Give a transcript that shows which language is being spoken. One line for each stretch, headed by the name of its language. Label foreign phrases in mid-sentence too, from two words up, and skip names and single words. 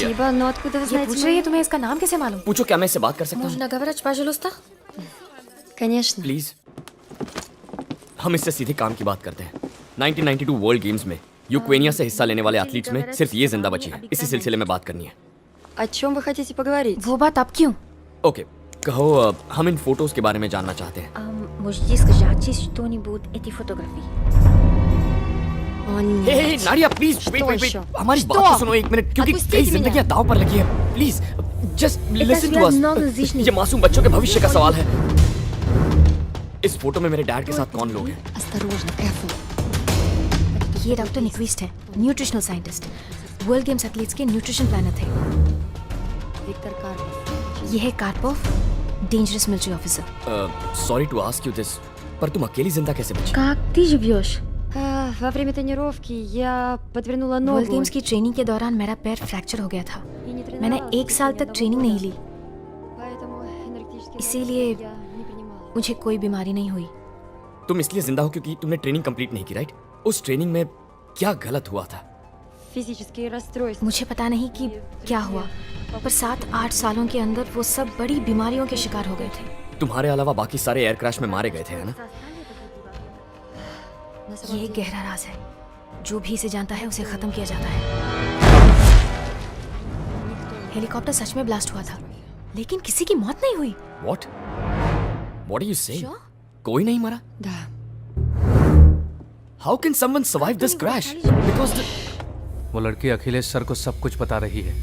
Russian: Спасибо, но откуда вы знаете?
Hindi: पूछ रही है तुम्हें इसका नाम कैसे मालूम? पूछो, क्या मैं इससे बात कर सकता हूँ?
Russian: Можно говорить, пожалуйста? Конечно.
Hindi: प्लीज। हम इससे सीधे काम की बात करते हैं। 1992 वर्ल्ड गेम्स में यूक्रेनिया से हिस्सा लेने वाले एथलीट्स में सिर्फ ये जिंदा बची है। इसी सिलसिले में बात करनी है।
Russian: О чем вы хотите поговорить?
Hindi: वो बात अब क्यों? ओके, कहो हम इन फोटोज के बारे में जानना चाहते हैं।
Russian: Можете сказать что-нибудь эти фотографии?
Hindi: हे नाडिया
English: please wait
Hindi: हमारी बात तो सुनो एक मिनट, क्योंकि कई जिंदगियां दांव पर लगी है।
English: Please just listen to us.
Hindi: ये मासूम बच्चों के भविष्य का सवाल है। इस फोटो में मेरे डैड के साथ कौन लोग हैं?
Russian: Осторожно, careful.
Hindi: ये डॉक्टर निक्विस्ट है,
English: nutritional scientist.
Hindi: वर्ल्ड गेम्स एथलीट्स के न्यूट्रिशन प्लानर थे। विक्टर कार्पोव। ये है कार्पोव,
English: dangerous military officer. sorry to ask you this,
Hindi: पर तुम अकेली जिंदा कैसे बची?
Russian: Как ты живешь? во время тренировки я подвернула ногу.
Hindi: वर्ल्ड गेम्स की ट्रेनिंग के दौरान मेरा पैर फ्रैक्चर हो गया था। मैंने 1 साल तक ट्रेनिंग नहीं ली, इसीलिए मुझे कोई बीमारी नहीं हुई। तुम इसलिए जिंदा हो क्योंकि तुमने ट्रेनिंग कंप्लीट नहीं की, राइट? उस ट्रेनिंग में क्या गलत हुआ था?
Russian: Физические расстройства.
Hindi: मुझे पता नहीं कि क्या हुआ, पर 7-8 सालों के अंदर वो सब बड़ी बीमारियों के शिकार हो गए थे। तुम्हारे अलावा बाकी सारे
English: air crash
Hindi: में मारे गए थे, है ना? ये एक गहरा राज है, जो भी इसे जानता है उसे खत्म किया जाता है। हेलीकॉप्टर सच में ब्लास्ट हुआ था, लेकिन किसी की मौत नहीं हुई।
English: What? What are you saying?
Hindi: कोई नहीं मरा?
English: How can someone survive this crash? Because
Hindi: वो लड़की अखिलेश सर को सब कुछ बता रही है।